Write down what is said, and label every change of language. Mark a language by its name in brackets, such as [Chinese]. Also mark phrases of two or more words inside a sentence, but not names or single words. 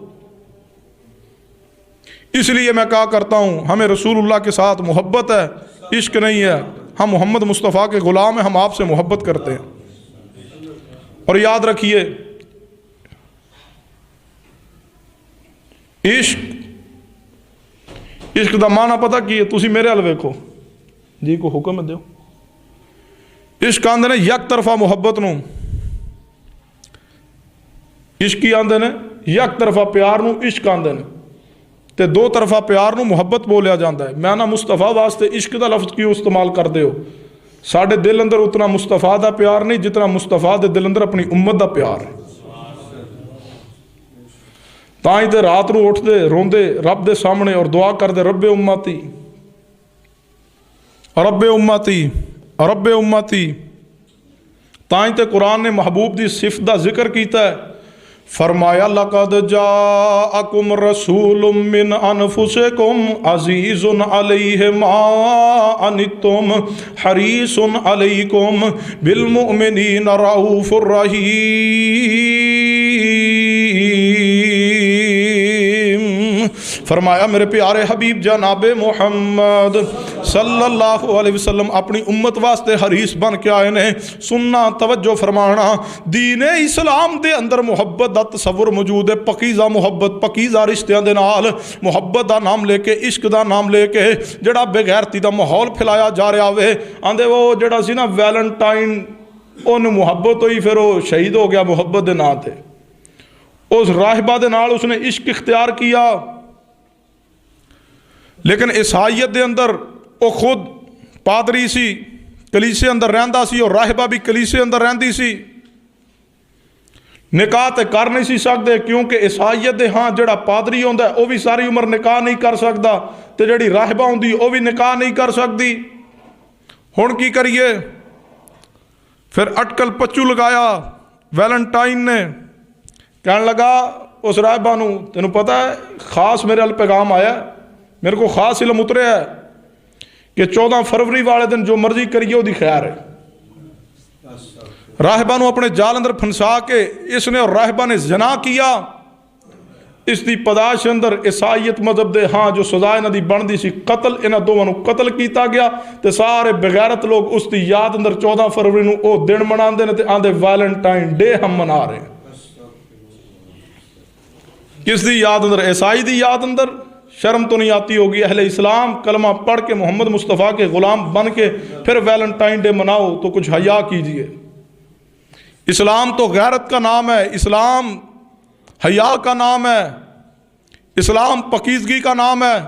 [Urdu] اس لیے میں کہا کرتا ہوں ہمیں رسول اللہ کے ساتھ محبت ہے، عشق نہیں ہے۔ ہم محمد مصطفیٰ کے غلام ہیں، ہم آپ سے محبت کرتے ہیں۔ اور یاد رکھیے [Punjabi] عشق دا معنی پتہ کی ہے؟ تسی میرے حال ویکھو جی، کو حکم دیو۔ عشق آندے نے یک طرفہ محبت نو، عشقی آندے نے یک طرفہ پیار نو عشق آندے نے، تے دو طرفہ پیار نو محبت بولیا جاندہ ہے۔ میں نا مصطفیٰ واسطے عشق دا لفظ کیوں استعمال کر دے ہو؟ ساڈے دل اندر اتنا مصطفیٰ دا پیار نہیں جتنا مصطفیٰ دے دل اندر اپنی امت دا پیار ہے. تائیں تے رات نو اٹھ دے روندے رب دے سامنے اور دعا کر دے رب امتی رب امتی رب امتی. تائیں تے قرآن نے محبوب دی صفت دا ذکر کیتا ہے. [Arabic] فرمایا لقد جاءکم رسول من انفسکم عزیز علیہ ما عنتم حریص علیکم بالمؤمنین رؤوف الرحیم. [Punjabi] فرمایا میرے پیارے حبیب جناب محمد [Arabic] صلی اللہ علیہ وسلم [Punjabi] اپنی امت واسطے حریص بن کے آئے نے. سننا توجہ فرمانا دین اسلام دے اندر محبت دا تصور موجود ہے. پکیزہ محبت پکیزہ رشتیاں دے نال محبت دا نام لے کے عشق دا نام لے کے جڑا بے غیرتی دا ماحول پھیلایا جا رہا ہوئے. آندے وہ جڑا سی نا ویلنٹائن ان محبت ہوئی پھر وہ شہید ہو گیا محبت دے نا تے. اس راہبہ دے نال اس نے عشق اختیار کیا لیکن عیسائیت دے اندر وہ خود پادری سی کلیسے اندر رہندا سی اور راہبہ بھی کلیسے اندر رہندی سی. نکاح تے کر نہیں سی سکتے کیونکہ عیسائیت دے ہاں جڑا پادری ہوندا ہے وہ بھی ساری عمر نکاح نہیں کر سکتا تے جڑی راہبہ ہوندی وہ بھی نکاح نہیں کر سکتی. ہن کی کریے؟ پھر اٹکل پچو لگایا ویلنٹائن نے. کہنے لگا اس راہبہ نو تینوں پتہ ہے خاص میرے ال پیغام آیا ہے میرے کو خاص علم اتریا ہے کہ 14 فروری والے دن جو مرضی کریے وہ دی خیر ہے. راہبہ نو اپنے جال اندر پھنسا کے اس نے اور راہبہ نے زنا کیا. اس دی پداش اندر عیسائیت مذہب دے ہاں جو سزا انہاں دی بندی سی قتل انہاں دوواں نو قتل کیتا گیا تے سارے بغیرت لوگ اس دی یاد اندر 14 فروری نو او دن مناندے نے تے آندے ویلنٹائن ڈے [Urdu] ہم منا رہے ہیں. [Punjabi] کس دی یاد اندر؟ عیسائی دی یاد اندر. [Urdu] شرم تو نہیں آتی ہوگی اہل اسلام کلمہ پڑھ کے محمد مصطفیٰ کے غلام بن کے پھر ویلنٹائن ڈے مناؤ تو کچھ حیا کیجئے. اسلام تو غیرت کا نام ہے, اسلام حیا کا نام ہے, اسلام پاکیزگی کا نام ہے.